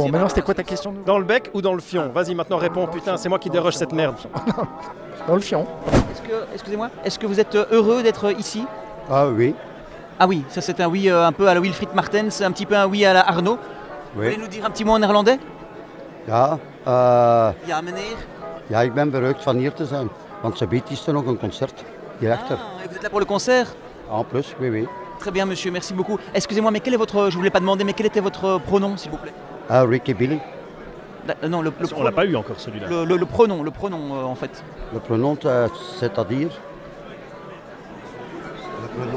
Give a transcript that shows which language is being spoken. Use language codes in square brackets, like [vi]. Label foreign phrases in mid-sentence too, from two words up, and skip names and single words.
[fr] Bon, maintenant, c'était quoi ta question? Dans le bec ou dans le fion? Vas-y, maintenant réponds, putain, c'est moi qui déroge cette merde. Dans le fion. Excusez-moi, est-ce que vous êtes heureux d'être ici? Ah oui. Ah oui, ça c'est un oui un peu à la Wilfried Martens, un petit peu un oui à la Arnaud. Vous Oui. voulez nous dire un petit mot en néerlandais? [nl] Ja, Ja, meneer. ja, ik ben verrukt van hier te zijn. Want ze biedt is er nog een concert hierachter. [fr] Ah, et vous êtes là pour le concert? En plus, oui. Très bien, monsieur, merci beaucoup. Excusez-moi, mais quel est votre... Je voulais pas demander, mais quel était votre pronom, s'il vous plaît? Ah, Ricky Billy. Non, le On pronom. l'a pas eu encore celui-là. Le pronom, en fait. Le pronom, c'est-à-dire? Le pronom.